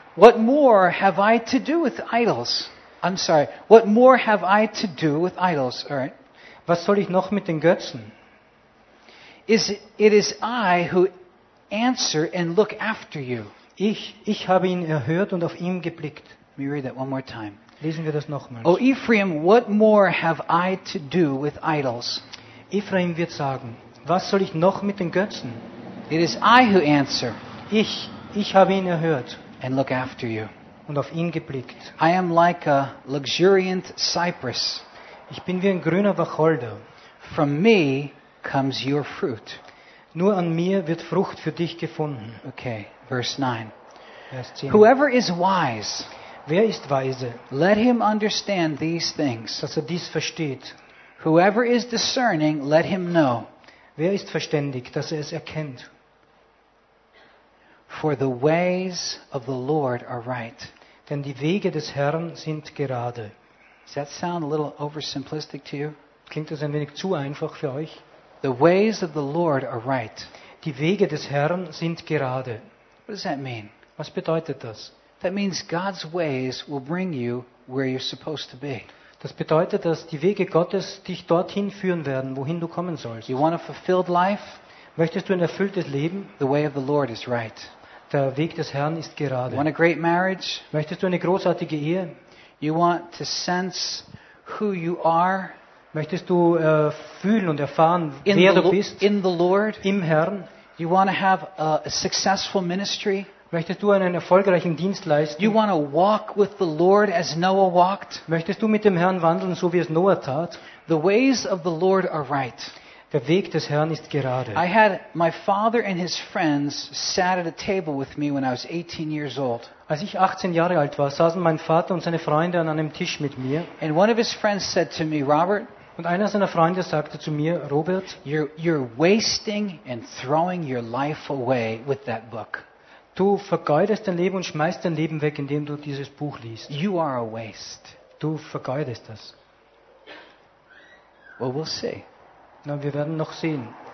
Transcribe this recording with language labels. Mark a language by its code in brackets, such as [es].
[en] What more have I to do with idols? I'm sorry. What more have I to do with idols? All right. [de] Was soll ich noch mit den Götzen? [en] Is it is I who answer and look after you. [de] Ich habe ihn erhört und auf ihn geblickt. [en] Let me read that one more time. [de] Lesen wir das nochmals. [en] O Ephraim, what more have I to do with idols? [de] Ephraim wird sagen, was soll ich noch mit den Götzen? [en] It is I who answer. [de] Ich habe ihn erhört [en] and look after you. [de] Und auf ihn geblickt. [en] I am like a luxuriant cypress. [de] Ich bin wie ein grüner Wacholder. [en] From me comes your fruit. [de] Nur an mir wird Frucht für dich gefunden. [en] Okay, verse 9. [de] Vers 10. [en] Whoever is wise, [de] wer ist weise? [en] Let him understand these things. [de] Dass er dies versteht. [en] Whoever is discerning, let him know. [de] Wer ist verständig, dass er es erkennt? [en] For the ways of the Lord are right. [de] Denn die Wege des Herrn sind gerade. [en] Does that sound a little oversimplistic to you? [de] Klingt das ein wenig zu einfach für euch? [en] The ways of the Lord are right. [de] Die Wege des Herrn sind gerade. [en] What does that mean? [de] Was bedeutet das? [en] That means God's ways will bring you where you're supposed to be. [de] Das bedeutet, dass die Wege Gottes dich dorthin führen werden, wohin du kommen sollst. [en] You want a fulfilled life? [de] Möchtest du ein erfülltes Leben? [en] The way of the Lord is right. [de] Der Weg des Herrn ist gerade. [en] You want a great marriage? [de] Möchtest du eine großartige Ehe? [en] You want to sense who you are? [de] Möchtest du fühlen und erfahren, wer du bist? [en] In the Lord? [de] Im Herrn? [en] You want to have a successful ministry? [de] Möchtest du einen erfolgreichen Dienst leisten? [en] You want to walk with the Lord as Noah walked? [de] Möchtest du mit dem Herrn wandeln, so wie es Noah tat? [en] The ways of the Lord are right. [de] Der Weg des Herrn ist gerade. [en] I had my father and his friends sat at a table with me when I was 18 years old. [de] Als ich 18 Jahre alt war, saßen mein Vater und seine Freunde an einem Tisch mit mir. [en] And one of his friends said to me, Robert, [de] und einer seiner Freunde sagte zu mir, Robert, [en] you're wasting and throwing your life away with that book. [de] Du vergeudest dein Leben und schmeißt dein Leben weg, indem du dieses Buch liest. [en] You are a waste. [de] Du vergeudest das. [en] Well, we'll see. [de] Na, wir werden noch sehen.